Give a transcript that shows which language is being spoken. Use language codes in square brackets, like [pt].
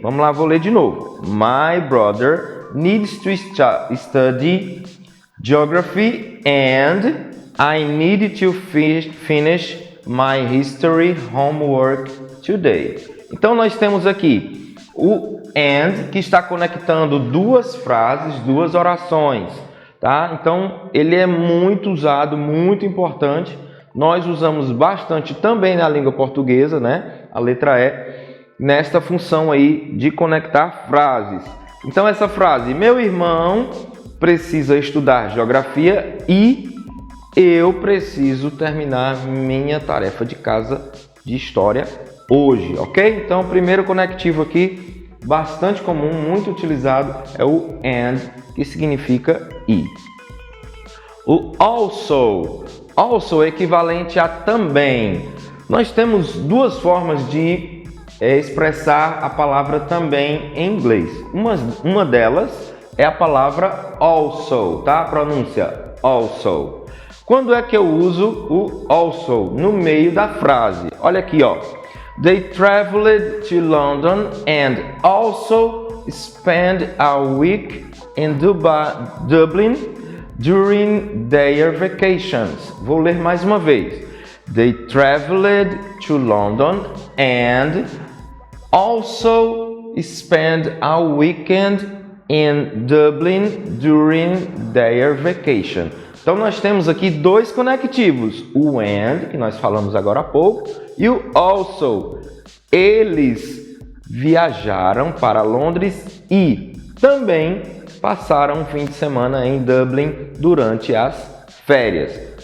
[pt] Vamos lá, vou ler de novo. [en] My brother needs to study geography and I need to finish my history homework today. [pt] Então nós temos aqui o and, que está conectando duas frases, duas orações, tá? Então ele é muito usado, muito importante. Nós usamos bastante também na língua portuguesa, né? A letra E, nesta função aí de conectar frases. Então essa frase, meu irmão precisa estudar geografia e eu preciso terminar minha tarefa de casa de história hoje, ok? Então o primeiro conectivo aqui, bastante comum, muito utilizado, é o and, que significa e. O also. Also é equivalente a também. Nós temos duas formas de expressar a palavra também em inglês. Uma delas é a palavra also, tá? A pronúncia also. Quando é que eu uso o also? No meio da frase. Olha aqui, ó. [en] They traveled to London and also spent a week in Dublin during their vacations. [pt] Vou ler mais uma vez. [en] They traveled to London and also spent a weekend in Dublin during their vacation. [pt] Então nós temos aqui dois conectivos, o and, que nós falamos agora há pouco, e o also. Eles viajaram para Londres e também passaram um fim de semana em Dublin durante as férias.